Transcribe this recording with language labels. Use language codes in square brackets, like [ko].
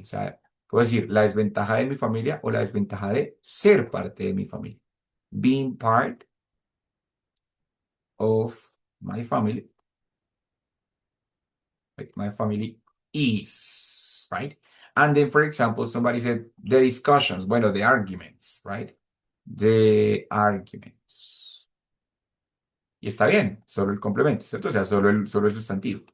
[es] O sea, puedo decir la desventaja de mi familia o la desventaja de ser parte de mi familia. [en] Being part of my family, like my family is, right? And then, for example, somebody said the discussions, bueno, the arguments, right? The arguments. [es] Y está bien, solo el complemento, ¿cierto? O sea, solo el sustantivo.